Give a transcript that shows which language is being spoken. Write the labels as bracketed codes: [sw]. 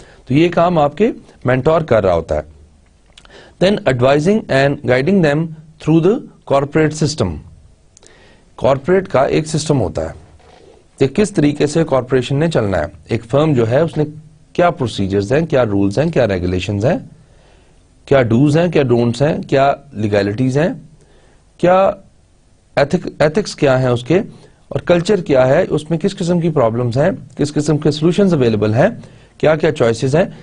[ur] تو یہ کام آپ کے مینٹور کر رہا ہوتا ہے. [en] Then advising and guiding them through the corporate system. [ur] Corporate کا ایک سسٹم ہوتا ہے کہ کس طریقے سے کارپوریشن نے چلنا ہے. ایک فرم جو ہے اس نے کیا پروسیجرز ہیں, کیا رولز ہیں, کیا ریگولیشنز ہیں, کیا ڈوز ہیں, کیا ڈونٹس ہیں, کیا لیگلٹیز ہیں, کیا ایتھکس کیا ہیں اس کے, اور کلچر کیا ہے, اس میں کس قسم کی پرابلمز ہیں, کس قسم کے سولوشنز اویلیبل ہیں, کیا کیا چوائسیز ہیں.